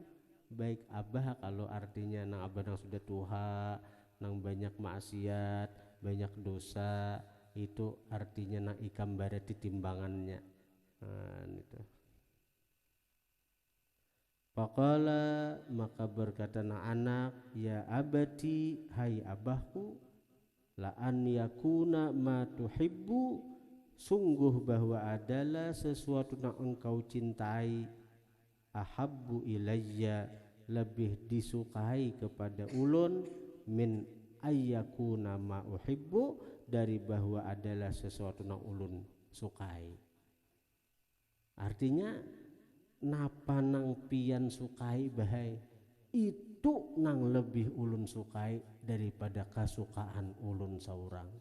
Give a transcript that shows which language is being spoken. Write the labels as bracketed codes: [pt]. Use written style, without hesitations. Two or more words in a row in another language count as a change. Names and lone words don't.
[bjn] Baik abah kalau artinya nang abah nang sudah tua, nang banyak maksiat, banyak dosa, itu artinya nang ikam barat di timbangannya. Nah, itu. Faqala maka berkata nang anak, [ar] يا أبتي [bjn] hai abahku, [ar] لأن يكون ما تحب [id] sungguh bahwa adalah sesuatu yang engkau cintai, [ar] أحب إليّ [id] lebih disukai kepada ulun, [ar] من أن يكون ما أحب [id] dari bahwa adalah sesuatu yang ulun sukai. [bjn] Artinya napa nang pian sukai bahai itu nang lebih ulun sukai daripada kesukaan ulun seorang.